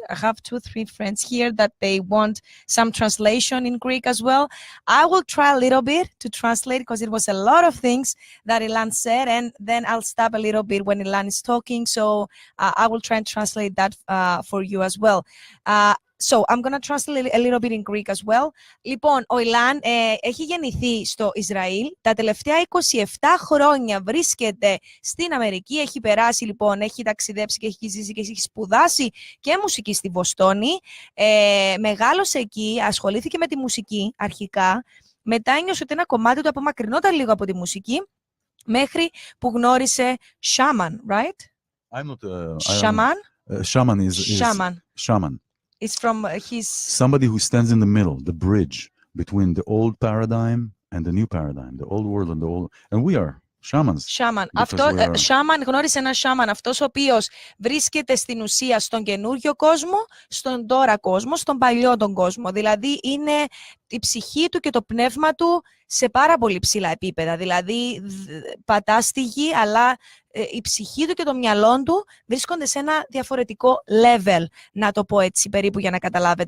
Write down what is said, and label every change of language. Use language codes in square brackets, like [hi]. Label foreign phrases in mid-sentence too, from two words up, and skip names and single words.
[en] I have 2-3 friends here that they want some translation in Greek as well. I will try a little bit to translate, because it was a lot of things that Ilan said, and then I'll stop a little bit when Ilan is talking. So I will try and translate that for you as well. So I'm gonna translate a little bit in Greek as well. [el] Λοιπόν, ο Ιλάν έχει γεννηθεί στο Ισραήλ. Τα τελευταία 27 χρόνια βρίσκεται στην Αμερική. Έχει περάσει λοιπόν, έχει ταξιδέψει και έχει ζήσει και έχει σπουδάσει και μουσική στη Βοστόνη. Μεγάλωσε εκεί, ασχολήθηκε με τη μουσική αρχικά. Μετά ένιωσε ότι ένα κομμάτι του απομακρυνόταν λίγο από τη μουσική, μέχρι που γνώρισε [en] shaman, right? I'm not. Shaman? Shaman is Shaman. shaman. It's from his... Somebody who stands in the middle, the bridge between the old paradigm and the new paradigm, the old world and the old. And we are shamans. Shaman. Shaman, [el] γνώρισε ένα shaman, αυτός ο οποίος βρίσκεται στην ουσία στον καινούριο κόσμο, στον τώρα κόσμο, στον παλιό τον κόσμο. Δηλαδή είναι η ψυχή του και το πνεύμα του σε πάρα πολύ ψηλά επίπεδα. Δηλαδή πατά στη γη, αλλά η ψυχή του και το μυαλό του βρίσκονται σε ένα διαφορετικό level, να το πω έτσι περίπου για να καταλάβετε.